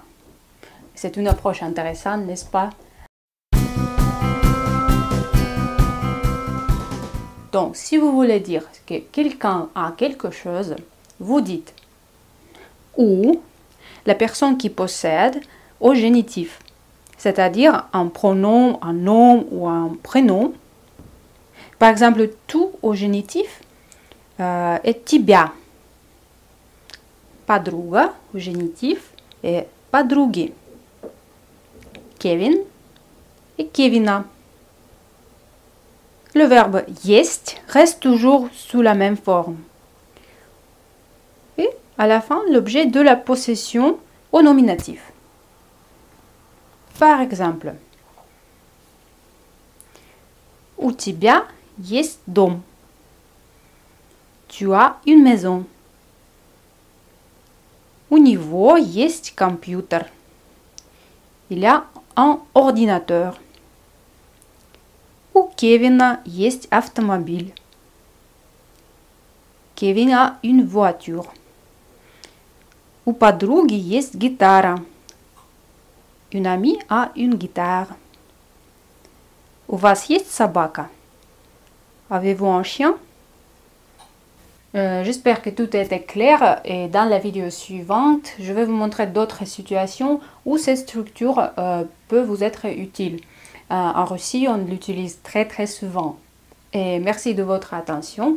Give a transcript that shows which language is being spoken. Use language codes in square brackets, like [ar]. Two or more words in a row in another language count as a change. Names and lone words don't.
[fr] C'est une approche intéressante, n'est-ce pas? Donc, si vous voulez dire que quelqu'un a quelque chose, vous dites ou la personne qui possède au génitif, c'est-à-dire un pronom, un nom ou un prénom. Par exemple, tout au génitif est тебя. Подруга au génitif est подруги. Kevin et Kevina. Le verbe есть reste toujours sous la même forme. Et à la fin, l'objet de la possession au nominatif. Par exemple, [ru] у тебя есть дом. [fr] Tu as une maison. [ru] У него есть компьютер. [fr] Il y a un ordinateur. [ru] У Кевина есть автомобиль. [fr] Kevin a une voiture. [ru] У подруги есть гитара. [fr] Une amie a une guitare. [ru] У вас есть собака? [fr] Avez-vous un chien? J'espère que tout était clair et dans la vidéo suivante, je vais vous montrer d'autres situations où cette structure peut vous être utile. En Russie, on l'utilise très souvent. Et merci de votre attention.